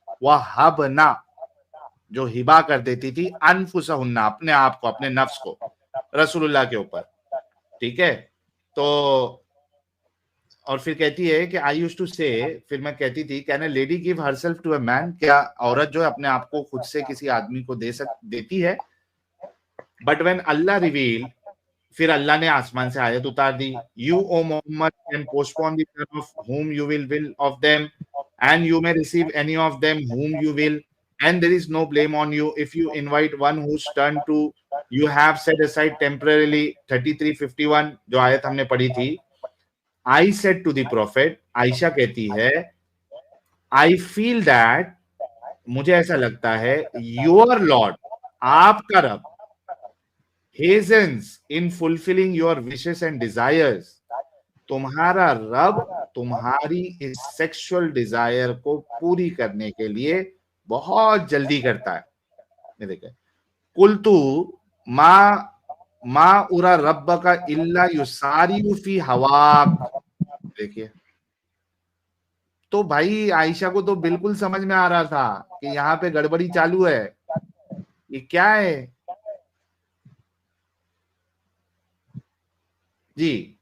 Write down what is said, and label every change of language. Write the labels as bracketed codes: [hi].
[hi] वहबना, जो हिबा कर देती थी, अनफुसहुन्ना, अपने आप को, अपने नफ्स को रसूलुल्लाह के ऊपर। ठीक है, तो और फिर कहती है कि [en] I used to say, [hi] फिर मैं कहती थी, [en] can a lady give herself to a man, [hi] क्या औरत जो है अपने आप को खुद से किसी आदमी को देती है? [en] but when Allah reveal, [hi] फिर अल्लाह ने आसमान से आयत उतार दी, [en] You O Mohammad can postpone the term of whom you will of them and you may receive any of them whom you will and there is no blame on you if you invite one whose turn to you have set aside temporarily। 3351 [hi] जो आयत हमने पढ़ी थी, [en] I said to the prophet, [hi] Ayesha कहती है, [en] I feel that, [hi] मुझे ऐसा लगता है, [en] your lord, [hi] आपका रब, [en] hastens in fulfilling your wishes and desires, [hi] तुम्हारा रब तुम्हारी इस सेक्सुअल डिजायर को पूरी करने के लिए बहुत जल्दी करता है। ये देखिए, [ar] कुल्तु मा उरा रब्ब का इल्ला युसारियु फी हवाक। [hi] देखिए, तो भाई आयशा को तो बिल्कुल समझ में आ रहा था कि यहाँ पे गड़बड़ी चालू है, ये क्या है जी।